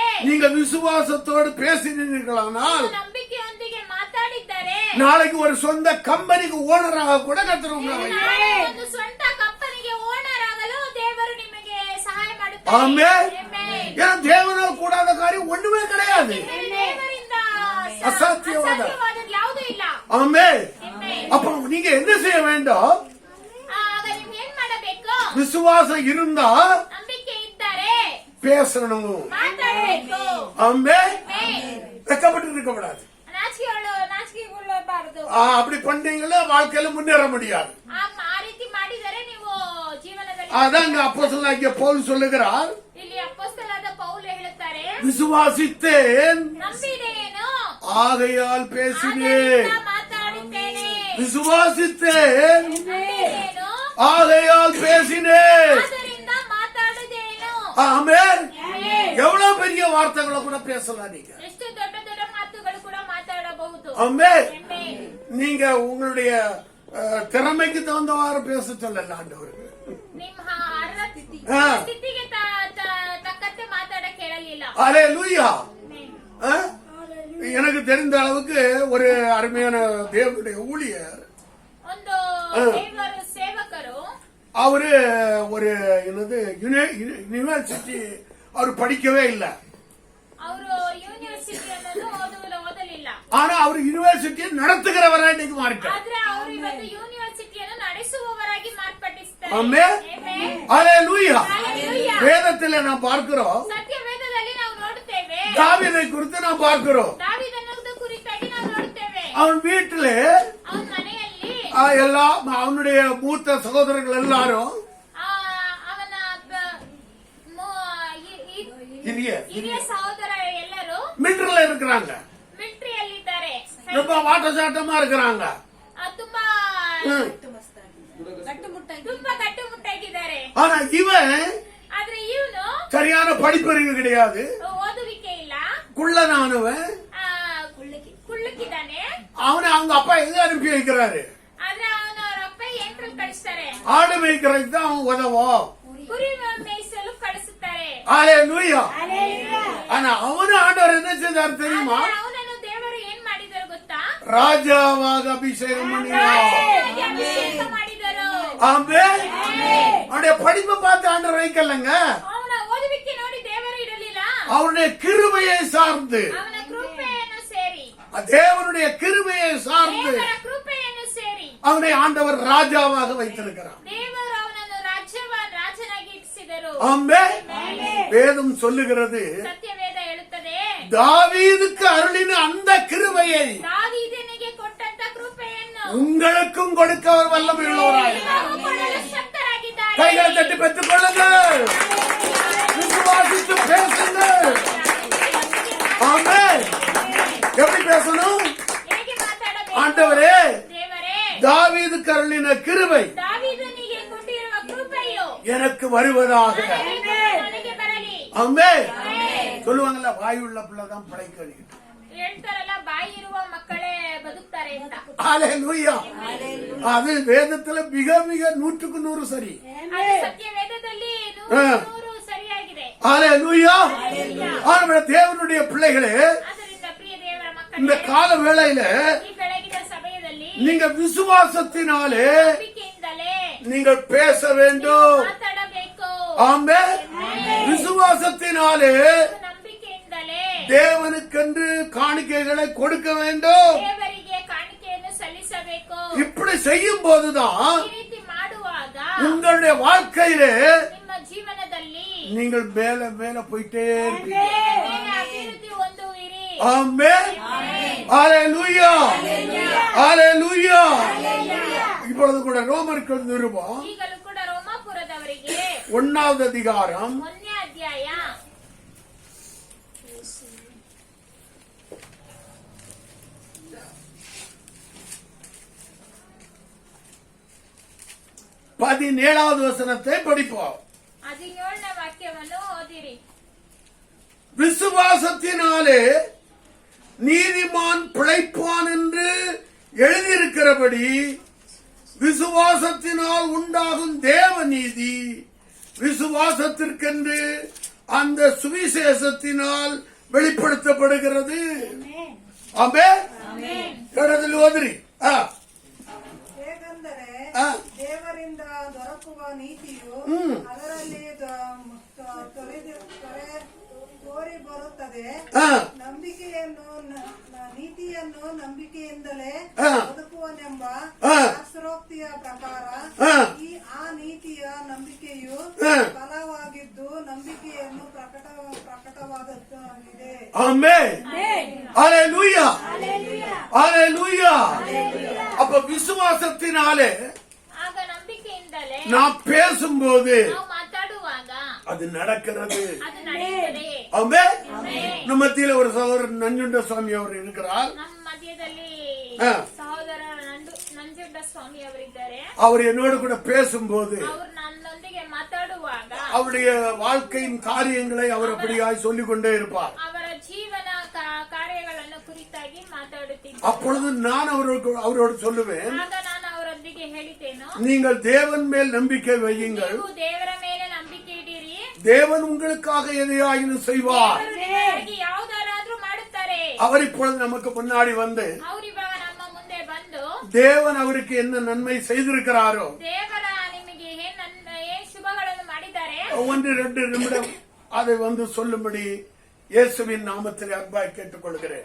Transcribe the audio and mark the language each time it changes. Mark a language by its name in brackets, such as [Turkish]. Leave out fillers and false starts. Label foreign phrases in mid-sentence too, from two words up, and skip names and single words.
[Tamil] நீங்க விசுவாசத்தோடு பேசினீர்களானால் [Kannada] ನಂಬಿಕೆಯೊಂದಿಗೆ ಮಾತಾಡಿದ್ದಾರೆ, [Tamil] நாளைக்கு ஒரு சொந்த கம்பெனிக்கு ஓனராக கூட கர்த்தர் உங்களை வைப்பார். [Kannada] ನಾಳೆ ಒಂದು ಸ್ವಂತ ಕಂಪನಿಗೆ ಓನರ್ ಆಗಲು ದೇವರು ನಿಮಗೆ ಸಹಾಯ ಮಾಡುತ್ತಾರೆ. [Tamil] ஆமே. [Kannada] Amen. [Tamil] ஏன்னா தேவனால் கூடாத காரியம் ஒண்ணுமே கிடையாது. [Kannada] ದೇವರಿಂದ ಅಸಾಧ್ಯವಾದ. ಅಸಾಧ್ಯವಾದದ್ದು ಯಾವುದೂ ಇಲ್ಲ. [Tamil] ஆமே. [Kannada] Amen. [Tamil] அப்ப நீங்க என்ன செய்ய வேண்டும்? [Kannada] ಆಗ ನೀವು ಏನ್ ಮಾಡಬೇಕು? [Tamil] விசுவாசம் இருந்தா [Kannada] ನಂಬಿಕೆ ಇದ್ದರೆ [Tamil] பேசணும். [Kannada] ಮಾತಾಡಬೇಕು. [Tamil] ஆமே. [Kannada] Amen. [Tamil] வெக்கப்பட்டு இருக்க கூடாது. [Kannada] ನಾಚಿಕೆಗೊಳ್ಳಬಾರದು. [Tamil] அப்படி பண்ணீங்கன்னா வாழ்க்கையில முன்னேற முடியாது. [Kannada] ಆ ರೀತಿ ಮಾಡಿದರೆ ನೀವು ಜೀವನದಲ್ಲಿ [Tamil] அதாங்க அப்போஸ்தலனாகிய பவுல் சொல்லுகிறார், [Kannada] ಇಲ್ಲಿ ಅಪೊಸ್ತಲನಾದ ಪೌಲ ಹೇಳುತ್ತಾರೆ, [Tamil] விசுவாசித்தேன் [Kannada] ನಂಬಿದ್ದೇನು [Tamil] ஆகையால் பேசினேன். [Kannada] ಆದ್ದರಿಂದ ಮಾತಾಡುತ್ತೇನೆ. [Tamil] விசுவாசித்தேன் [Kannada] ನಂಬಿದ್ದೇನು [Tamil] ஆகையால் பேசினேன். [Kannada] ಆದ್ದರಿಂದ ಮಾತಾಡುತ್ತೇನು. [Tamil] ஆமென். எவ்வளவு பெரிய வார்த்தைகளை கூட பேசலாம் நீங்க. [Kannada] ಎಷ್ಟು ದೊಡ್ಡ ದೊಡ್ಡ ಮಾತುಗಳು ಕೂಡ ಮಾತಾಡಬಹುದು. [Tamil] ஆமென். [Kannada] Amen. [Tamil] நீங்க உங்களுடைய திறமைக்கு தகுந்தவாறு பேச சொல்லல ஆண்டவர். [Kannada] ನಿಮ್ಮ ಸ್ಥಿತಿಗೆ ತಕ್ಕಂತೆ ಮಾತಾಡಕ್ಕೆ ಹೇಳಲಿಲ್ಲ. [Tamil] அல்லேலூயா. [Kannada] Amen. [Tamil] எனக்கு தெரிந்த அளவுக்கு ஒரு அருமையான தேவனுடைய ஊழியர், [Kannada] ಒಂದು ದೇವರ ಸೇವಕರು, [Tamil] அவரு ஒரு என்னது யூனிவர்சிட்டி அவர் படிக்கவே இல்லை. [Kannada] ಅವರು ಯೂನಿವರ್ಸಿಟಿ ಅನ್ನೋದು ಓದಲಿಲ್ಲ. [Tamil] ஆனா அவர் யூனிவர்சிட்டியை நடத்துகிறவரா இன்னைக்கு மாறிட்டார். [Kannada] ಆದ್ರೆ ಅವರು ಇವತ್ತು ಯೂನಿವರ್ಸಿಟಿಯನ್ನು ನಡೆಸುವವರಾಗಿ ಮಾರ್ಪಡಿಸುತ್ತಾರೆ. [Tamil] ஆமென். [Kannada] Amen. [Tamil] அல்லேலூயா. [Kannada] Hallelujah. [Tamil] வேதத்தில் நாம் பார்க்கிறோம், [Kannada] ಸತ್ಯವೇದದಲ್ಲಿ ನಾವು ನೋಡುತ್ತೇವೆ, [Tamil] தாவீதை குறித்து நாம் பார்க்கிறோம். [Kannada] ದಾವೀದನ ಕುರಿತಾಗಿ ನಾವು ನೋಡುತ್ತೇವೆ. [Tamil] அவன் வீட்டிலே [Kannada] ಅವನ ಮನೆಯಲ್ಲಿ [Tamil] எல்லாம் அவனுடைய மூத்த சகோதரர்கள் எல்லாரும் [Kannada] ಅವನ ಹಿರಿಯ ಸಹೋದರ ಎಲ್ಲರೂ [Tamil] மிலிட்டரில இருக்கிறாங்க, [Kannada] ಮಿಲಿಟರಿಯಲ್ಲಿದ್ದಾರೆ, [Tamil] ரொம்ப வாட்டசாட்டமா இருக்கிறாங்க. [Kannada] ತುಂಬಾ ம். ತುಂಬಾ ಗಟ್ಟುಮುಟ್ಟಾಗಿದ್ದಾರೆ. [Tamil] ஆனா இவன் [Kannada] ಆದ್ರೆ ಇವನು [Tamil] சரியான படிப்பறிவு கிடையாது, [Kannada] ಓದುವಿಕೆ ಇಲ್ಲ, [Tamil] குள்ளனானவன். [Kannada] ಕುಳ್ಳಕ್ಕಿದ್ದಾನೆ. [Tamil] அவனை அவங்க அப்பா எங்க அனுப்பி வைக்கிறாரு? [Kannada] ಆದ್ರೆ ಅವನ ಅವ್ರ ಅಪ್ಪ ಏನ್ರಲ್ಲಿ ಕಳಿಸ್ತಾರೆ? [Tamil] ஆடு மேய்க்கிறதுக்கு தான் அவன் உதவும். [Kannada] ಕುರಿ ಮೇಯಿಸಲು ಕಳಿಸುತ್ತಾರೆ. [Tamil] அல்லேலூயா. ஆனா அவனு ஆண்டவர் என்ன செய்தார் தெரியுமா? [Kannada] ಅವನನ್ನು ದೇವರು ಏನ್ ಮಾಡಿದರು ಗೊತ್ತಾ? [Tamil] ராஜாவாக அபிஷேகம் பண்ணினார். [Kannada] ರಾಜನಾಗಿ ಅಭಿಷೇಕ ಮಾಡಿದರು. [Tamil] ஆமென். அவனுடைய படிப்பை பார்த்து ஆண்டவர் வைக்கலங்க, [Kannada] ಅವನ ಓದುವಿಕೆ ನೋಡಿ ದೇವರು ಇರಲಿಲ್ಲ, [Tamil] அவருடைய கிருபையை சார்ந்து, [Kannada] ಅವನ ಕೃಪೆಯನ್ನು ಸೇರಿ, [Tamil] தேவனுடைய கிருபையை சார்ந்து [Kannada] ದೇವರ ಕೃಪೆಯನ್ನು ಸೇರಿ [Tamil] அவனை ஆண்டவர் ராஜாவாக வைத்திருக்கிறார். [Kannada] ದೇವರು ಅವನನ್ನು ರಾಜನಾಗಿ ಇರಿಸಿದರು. [Tamil] ஆமென். வேதம் சொல்லுகிறது, [Kannada] ಸತ್ಯವೇದ ಹೇಳುತ್ತದೆ, [Tamil] தாவீதுக்கு அருளின அந்த கிருபையை [Kannada] ದಾವೀದನಿಗೆ ಕೊಟ್ಟಂತ ಕೃಪೆಯನ್ನು [Tamil] உங்களுக்கும் கொடுக்க அவர் வல்லமை உள்ளவராய். ನಿಮಗೂ ಕೊಡಲು ಶಕ್ತರಾಗಿದ್ದಾರೆ. கைகளை தட்டி பெற்றுக் கொள்ளுங்கள், விசுவாசித்து பேசுங்கள். ஆமென். எப்படி பேசணும்? [Kannada] ಹೇಗೆ ಮಾತಾಡಬೇಕು? [Tamil] ஆண்டவரே, [Kannada] ದೇವರೇ, [Tamil] தாவீதுக்கு அருளின கிருபை [Kannada] ದಾವೀದನಿಗೆ ಕೊಟ್ಟಿರುವ ಕೃಪೆಯು [Tamil] எனக்கு வருவதாக. [Kannada] ನನಗೆ ಬರಲಿ. [Tamil] ஆமென். சொல்லுவாங்கல்ல, வாயுள்ள பிள்ளைதான் பிழைக்க. [Kannada] ಹೇಳ್ತಾರಲ್ಲ, ಬಾಯಿ ಇರುವ ಮಕ್ಕಳೇ ಬದುಕ್ತಾರೆ ಅಂತ. [Tamil] அல்லேலூயா. அது வேதத்துல மிக மிக 100க்கு 100 சரி. [Kannada] ಅದು ಸತ್ಯವೇದದಲ್ಲಿ 100 ಸರಿಯಾಗಿದೆ. [Tamil] அல்லேலூயா. ஆண்டவரே, தேவனுடைய பிள்ளைகளே, [Kannada] ಆದ್ದರಿಂದ ಪ್ರಿಯ ದೇವರ [Tamil] இந்த [Kannada] ಮಕ್ಕಳೇ, [Tamil] கால வேளையில [Kannada] ಈ ಬೆಳಗಿನ ಸಮಯದಲ್ಲಿ [Tamil] நீங்க விசுவாசத்தினாலே [Kannada] ನಂಬಿಕೆಯಿಂದಲೇ [Tamil] நீங்கள் பேச வேண்டும். [Kannada] ಮಾತಾಡಬೇಕು. [Tamil] ஆமென். விசுவாசத்தினாலே [Kannada] ನಂಬಿಕೆಯಿಂದಲೇ [Tamil] தேவனுக்கென்று காணிக்கைகளை கொடுக்க வேண்டும். [Kannada] ದೇವರಿಗೆ ಕಾಣಿಕೆಯನ್ನು ಸಲ್ಲಿಸಬೇಕು. [Tamil] இப்படி செய்யும் போதுதான் [Kannada] ಈ ರೀತಿ ಮಾಡುವಾಗ [Tamil] உங்களுடைய வாழ்க்கையிலே [Kannada] ನಿಮ್ಮ ಜೀವನದಲ್ಲಿ [Tamil] நீங்கள் மேல மேல போயிட்டே இருப்பீங்க. [Kannada] ಮೇಲೆ ಅಭಿವೃದ್ಧಿ ಹೊಂದುವಿರಿ. [Tamil] ஆமென். அல்லேலூயா. அல்லேலூயா. இப்பொழுது கூட ரோமர்கள் நிருபம் [Kannada] ಈಗಲೂ ಕೂಡ ರೋಮಾಪುರದವರಿಗೆ [Tamil] 1வது அதிகாரம் [Kannada] 1ನೇ ಅಧ್ಯಾಯ [Tamil] 17வது வசனத்தை படிப்போம். [Kannada] 17ನೇ ವಾಕ್ಯವನ್ನು ಓದಿರಿ. [Tamil] விசுவாசத்தினாலே நீதிமான் பிழைப்பான் என்று எழுதியிருக்கிறபடி விசுவாசத்தினால் உண்டாகும் தேவ நீதி விசுவாசத்திற்கென்று அந்த சுவிசேஷத்தினால் வெளிப்படுத்தப்படுகிறது. ஆமென். இடத்தில் ஓதுರಿ. [Kannada] ಹೇಗೆಂದರೆ ದೇವರಿಂದ ದೊರಕುವ ನೀತಿಯು ಅದರಲ್ಲಿ ಹಾಗೆ ಆ, ನಂಬಿಕೆಯನ್ನು ನೀತಿಯನ್ನು ನಂಬಿಕೆಯಿಂದಲೇ ಆ. ಬದುಕುವನೆಂಬ ಆ. ಶಾಸ್ತ್ರೋಕ್ತಿಯ ಪ್ರಕಾರ ಆ. ಆ ನೀತಿಯ ನಂಬಿಕೆಯು ಆ. ಫಲವಾಗಿದ್ದು ನಂಬಿಕೆಯನ್ನು ಪ್ರಕಟವಾದದ್ದಾಗಿದೆ. [Tamil] ஆமென். ஹalleluya. ஹalleluya. அப்ப விசுவாசத்தினாலே ಆಗ ನಂಬಿಕೆಯಿಂದಲೇ நாம் பேசும்போது ನಾವು ಮಾತಾಡುವಾಗ அது நடக்கிறது. ಅದು ನಡೆಯುತ್ತದೆ. ஆமென். [Kannada] ಆಮೆನ್. [Tamil] நம்ம மத்தியில ஒரு சகோதரர் நஞ்சுண்ட சுவாமி அவர் இருக்கிறார். [Kannada] ನಮ್ಮ ಮಧ್ಯದಲ್ಲಿ ಆ. ಸಹೋದರ ನಂಜುಂಡ ಸ್ವಾಮಿ ಅವರಿದ್ದಾರೆ. [Tamil] அவர் என்னோடு கூட பேசும்போது [Kannada] ಅವರು ನನ್ನೊಂದಿಗೆ ಮಾತಾಡುವಾಗ [Tamil] அவருடைய வாழ்க்கையின் காரியங்களை அவர் அப்படியாய் சொல்லிக் கொண்டே இருப்பார். [Kannada] ಅವರ ಜೀವನ ಕಾರ್ಯಗಳನ್ನು ಕುರಿತಾಗಿ ಮಾತಾಡುತ್ತಿದ್ದರು. [Tamil] அப்பொழுது நான் அவரோடு சொல்லுவேன், [Kannada] ಆಗ ನಾನು ಅವರೊಂದಿಗೆ ಹೇಳಿದ್ದೇನು, [Tamil] நீங்கள் தேவன் மேல் நம்பிக்கை வையுங்கள், [Kannada] ನೀವು ದೇವರ ಮೇಲೆ ನಂಬಿಕೆ ಇಡಿರಿ, [Tamil] தேவன் உங்களுக்காக எதையாயினும் செய்வார். [Kannada] ದೇವರು ನಿಮಗಾಗಿ ಯಾವುದಾದ್ರೂ ಮಾಡುತ್ತಾರೆ. [Tamil] அவர் இப்பொழுது நமக்கு முன்னாடி வந்து [Kannada] ಅವರು ಇವಾಗ ನಮ್ಮ ಮುಂದೆ ಬಂದು [Tamil] தேவன் அவருக்கு என்ன நன்மை செய்திருக்கிறாரோ [Kannada] ದೇವರ ನಿಮಗೆ ಏನ್ ಶುಭಗಳನ್ನು ಮಾಡಿದ್ದಾರೆ [Tamil] 1-2 நிமிடம் அதை வந்து சொல்லும்படி இயேசுவின் நாமத்தில் அன்பாய் கேட்டுக்கொள்கிறேன்.